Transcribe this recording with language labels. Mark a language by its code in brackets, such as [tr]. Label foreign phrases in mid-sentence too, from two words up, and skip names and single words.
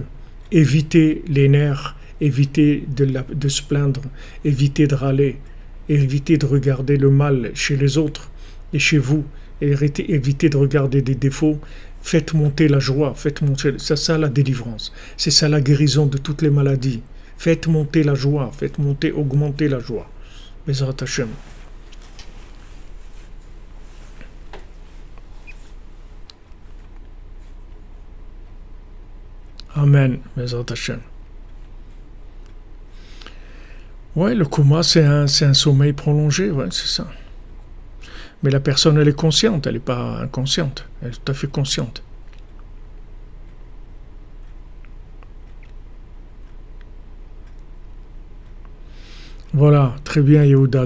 [fr] Évitez les nerfs, évitez de se plaindre, évitez de râler. Évitez de regarder le mal chez les autres et chez vous. Évitez de regarder des défauts. Faites monter la joie. Faites monter, c'est ça la délivrance. C'est ça la guérison de toutes les maladies. Faites monter la joie. Faites monter, augmenter la joie. [he] בעזרת השם. אמן. בעזרת השם. [fr] Ouais, le coma, c'est un sommeil prolongé, ouais, c'est ça. Mais la personne, elle est consciente, elle n'est pas inconsciente, elle est tout à fait consciente. Voilà, très bien, Yehuda.